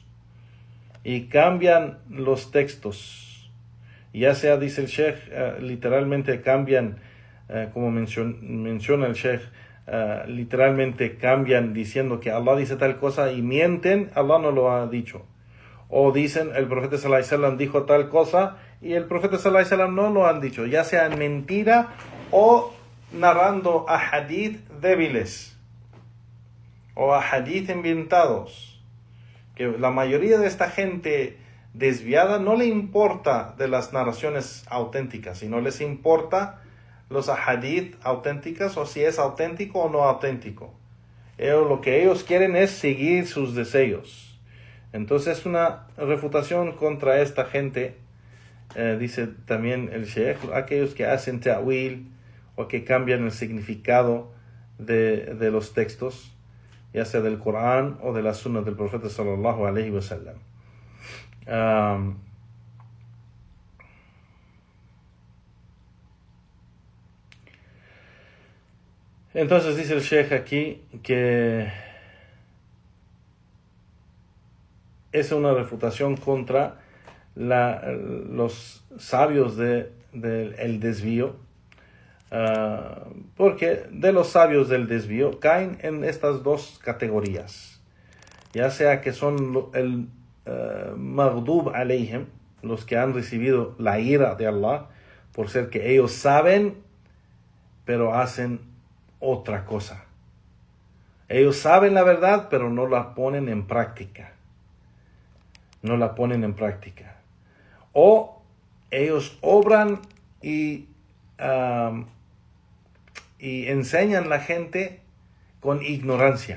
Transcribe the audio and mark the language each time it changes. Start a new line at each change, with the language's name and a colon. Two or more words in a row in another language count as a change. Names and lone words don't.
Spanish: Y cambian los textos. Ya sea, dice el Sheikh, literalmente cambian, como menciona el Sheikh, literalmente cambian diciendo que Allah dice tal cosa y mienten, Allah no lo ha dicho. O dicen el profeta
Arabic: صلى الله عليه وسلم
Spanish: dijo tal cosa y el profeta
Arabic: صلى الله عليه وسلم
Spanish: no lo han dicho, ya sea en mentira o narrando ahadith débiles o ahadith inventados. Que la mayoría de esta gente desviada no le importa de las narraciones auténticas, sino les importa los ahadith auténticas o si es auténtico o no auténtico. Lo que ellos quieren es seguir sus deseos. Entonces es una refutación contra esta gente, dice también el Sheikh, aquellos que hacen ta'wil o que cambian el significado de los textos, ya sea del Corán o de la Sunna del Profeta
Arabic: صلى الله عليه وسلم.
Spanish: Entonces dice el Sheikh aquí que es una refutación contra los sabios del desvío, porque de los sabios del desvío caen en estas dos categorías, ya sea que son el
Arabic: المغضوب عليهم,
Spanish: los que han recibido la ira de Allah por ser que ellos saben pero hacen otra cosa. Ellos saben la verdad pero no la ponen en práctica. O ellos obran y enseñan a la gente con ignorancia.